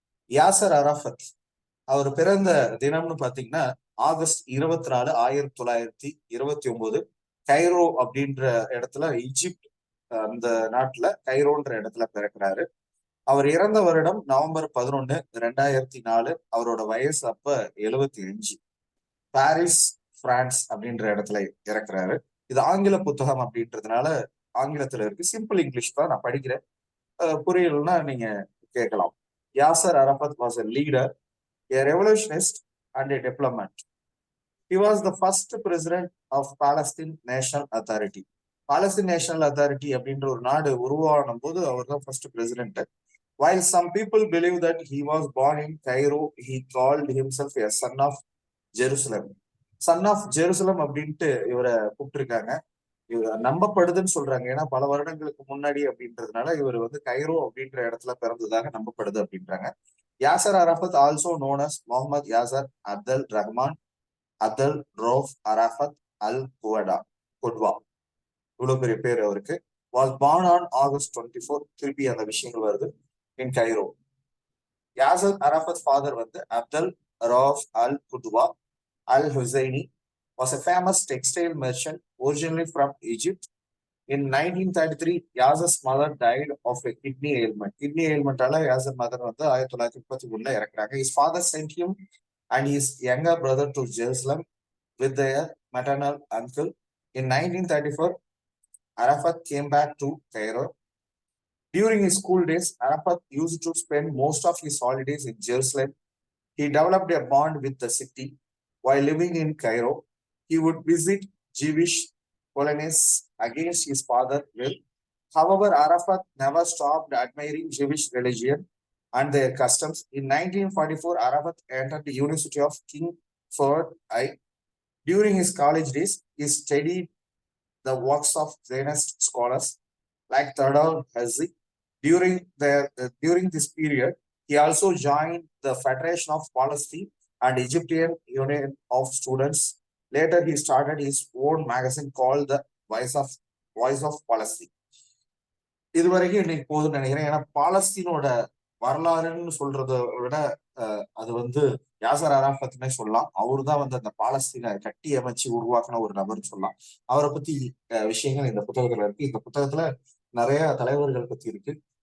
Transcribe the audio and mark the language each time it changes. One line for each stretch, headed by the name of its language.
Tamil: Yasar Arafat அவர் பிறந்த தினம்னு பாத்தீங்கன்னா August 24, 1929 Cairo அப்படின்ற இடத்துல, ஈஜிப்ட் அந்த நாட்டுல கைரோன்ற இடத்துல பிறக்கிறாரு. அவர் இறந்த வருடம் நவம்பர் 11, 2004. அவரோட வயசு அப்ப 75. பாரிஸ், பிரான்ஸ் அப்படின்ற இடத்துல இறக்குறாரு. இது ஆங்கில புத்தகம் அப்படின்றதுனால ஆங்கிலத்துல இருக்கு. சிம்பிள் இங்கிலீஷ் தான் நான் படிக்கிறேன். புரியலன்னா நீங்க கேட்கலாம்.
English: Yasser Arafat was a leader, a revolutionist and a diplomat. He was the first president of Palestine National Authority.
Tamil: Palestine National Authority அப்படின்ற ஒரு நாடு உருவான போது அவர் தான் first president.
English: While some people believe that he was born in Cairo, he called himself a son of Jerusalem.
Tamil: Son of Jerusalem அப்படின்ட்டு இவரை கூப்பிட்டுருக்காங்க. இவர் நம்பப்படுதுன்னு சொல்றாங்க. ஏன்னா பல வருடங்களுக்கு முன்னாடி அப்படின்றதுனால இவர் வந்து கைரோ அப்படின்ற இடத்துல பிறந்ததாக நம்பப்படுது அப்படின்றாங்க.
English: Yasser Arafat also known as Mohammed Yasser Abdel Rahman Abdel Raouf Arafat al Qudwa.
Tamil: இவ்வளவு பெரிய பேர் அவருக்கு.
English: was born on August 24.
Tamil: திருப்பி அந்த விஷயங்கள் வருது.
English: in Cairo. Yasser Arafat father வந்து Abdel Raouf al Qudwa al Husseini was a famous textile merchant originally from Egypt. In 1933, Yazar's mother died of a kidney ailment.
Tamil: Kidney ailment ஆல யாசர் மதர் வந்து 1933 இறக்குறாங்க.
English: His father sent him and his younger brother to Jerusalem with their maternal uncle. In 1934, Arafat came back to Cairo. During his school days, Arafat used to spend most of his holidays in Jerusalem. He developed a bond with the city. While living in Cairo, he would visit Jewish colonies against his father's will. However, Arafat never stopped admiring Jewish religion and their customs. In 1944, Arafat entered the University of King Fahd I. During his college days, he studied the works of Zionist scholars like Theodor Herzl. During this period, he also joined the Federation of Palestine and Egyptian Union of Students. Later, he started his own magazine called the Voice of Palestine.
Tamil: இதுவரைக்கும் இன்னைக்கு போதும்னு நினைக்கிறேன். ஏன்னா பாலஸ்தீனோட வரலாறுன்னு சொல்றதை விட அது வந்து யாசர் அரஃபத்னே சொல்லலாம். அவரு தான் வந்து அந்த பாலஸ்தீனை கட்டி அமைச்சு உருவாக்கின ஒரு நபர்னு சொல்லலாம். அவரை பத்தி விஷயங்கள் இந்த புத்தகத்துல இருக்கு. இந்த புத்தகத்துல நிறைய தலைவர்கள் பத்தி இருக்கு.